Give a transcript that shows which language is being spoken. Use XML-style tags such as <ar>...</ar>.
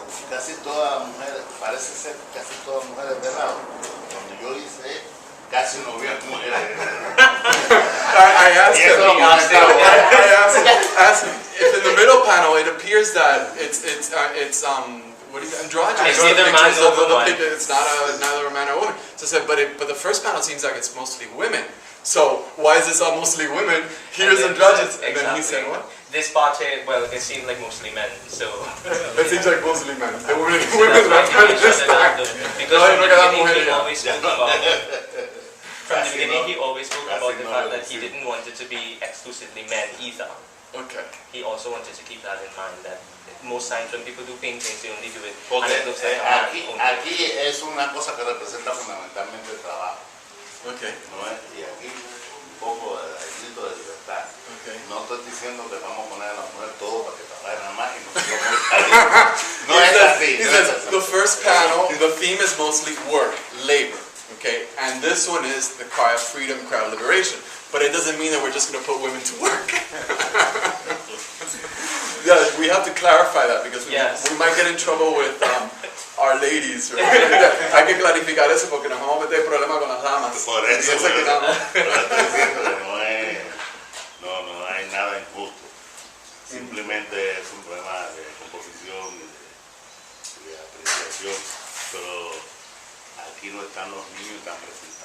<es>Casi todas mujeres, parece ser casi todas mujeres de lado. Cuando yo hice, casi no había mujeres.</es> <en>I asked him, if in the middle panel it appears that it's what do you androgynous. It's neither man nor woman. It's not neither a man or a woman. So I said, but the first panel seems like it's mostly women. So why is this all mostly women? Here's androgynous. And then he said what? This part here, well, it seemed like mostly men, so... It seems like mostly men. The women That's why he this time. because from the beginning he always spoke about... From the beginning he always spoke about the fact that he didn't want it to be exclusively men either. Okay. He also wanted to keep that in mind, that most times when people do paintings, they only do it,</en> <es>Porque</es> <en>and it looks like a man only.</en> <es>aquí es una cosa que representa fundamentalmente el trabajo.</es> <en>Okay.</en> <es>¿No es? Y aquí un poco el grito de libertad.</es> <en>Okay.</en> <es>No estoy diciendo que vamos a poner a la mujer todo para que trabaje nada más y no es así.</es> <en>He says the first panel, the theme is mostly work, labor. Okay, and this one is the cry of freedom, cry of liberation. But it doesn't mean that we're just going to put women to work. Yeah, we have to clarify that because we might get in trouble with our ladies. Right?</en> <es>Hay que clarificar eso porque nos vamos a meter problemas con las damas. Por eso, Piensa que no. pero estoy diciendo que no hay nada injusto. Simplemente es un problema de composición y de apreciación, pero aquí no están los niños tan presentes.</es>